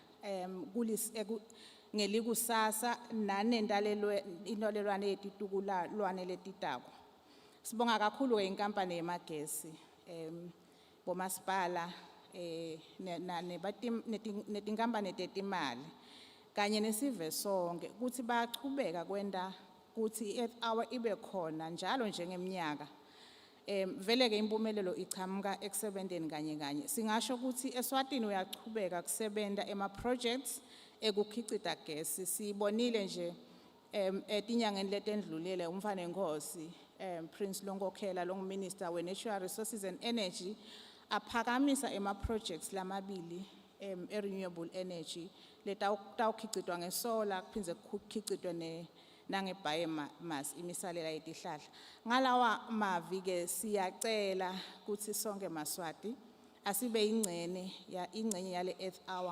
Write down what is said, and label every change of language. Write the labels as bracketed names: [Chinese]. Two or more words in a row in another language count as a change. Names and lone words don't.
[Swati] ngelikusasa nanentalelwane yetitukulwane letitako sibonga kakhulu ke inkampani yemagesi bomasipala netinkampani tetimali kanye nesive sonke ukuthi bayachubeka kwenta ukuthi i-Earth Hour ibe khona njalo njengeminyaka vele ke impumelelo ichamuka ekusebenteni kanye singasho ukuthi eSwatini uyachubeka kusebenta ema-projects ekukhicita gesi sibonile nje etinyangeni letendlulile umfana Nkosi Prince Longokhela longuminister we-Natural Resources and Energy aphakamisa ema-projects lamabili [English] renewable energy [Swati] letawukhicitwa ngesolar kuphindze kukhicitwe nange-biomass imisalela yetihlahla ngalawa mavi ke siyacela ukuthi sonke maswati asibe ingcenye yale Earth Hour